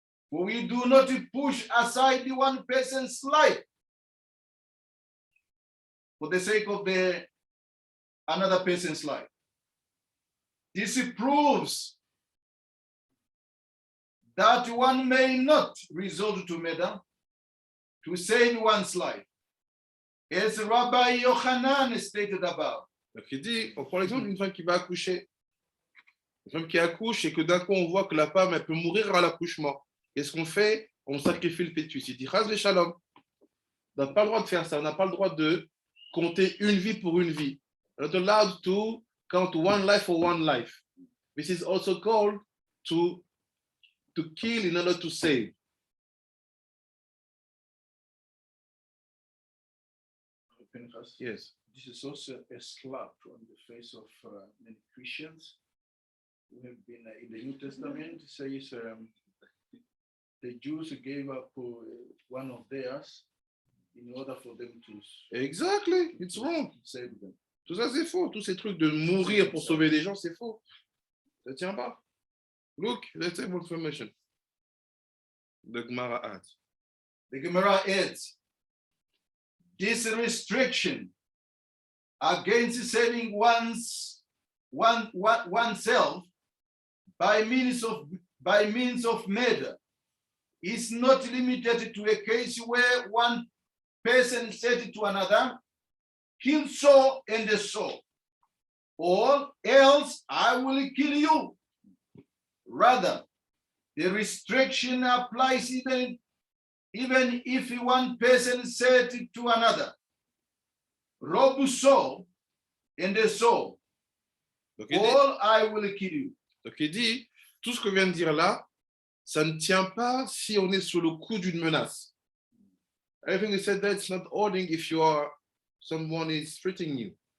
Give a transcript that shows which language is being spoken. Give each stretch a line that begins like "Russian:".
English: For we do not push aside the one person's life for the sake of another person's life. This proves that one may not resort to murder to save one's life, as Rabbi Yochanan stated above.
French: Donc il dit, on prend l'exemple d'une femme qui va accoucher. Une femme qui accouche et que d'un coup on voit que la femme elle peut mourir à l'accouchement. Qu'est-ce qu'on fait? On sacrifie le fœtus. Il dit,
Hebrew: Chas v'shalom.
French: On n'a pas le droit de faire ça. On n'a pas le droit de compter une vie pour une vie.
English: We're not allowed to count one life for one life. This is also called to kill in order to save. Yes. This is also a slap on the face of many Christians who have been in the New Testament. It says the Jews gave up one of theirs in order for them to Exactly, it's wrong. save them.
French: Tout ça, c'est faux. Tous ces trucs de mourir pour sauver des gens, c'est faux. Ça ne tient pas.
English: Look, let's have information. The Gemara adds. The Gemara adds, this restriction against saving oneself by means of murder is not limited to a case where one person said to another, kill so and so, or else I will kill you. Rather, the restriction applies even if one person said to another, rob so and so,
French: Donc il dit,
English: or I will kill you.
French: donc il dit, tout ce que vient de dire là, ça ne tient pas si on est sous le coup d'une menace.
English: Everything he said that's not holding if someone is threatening you.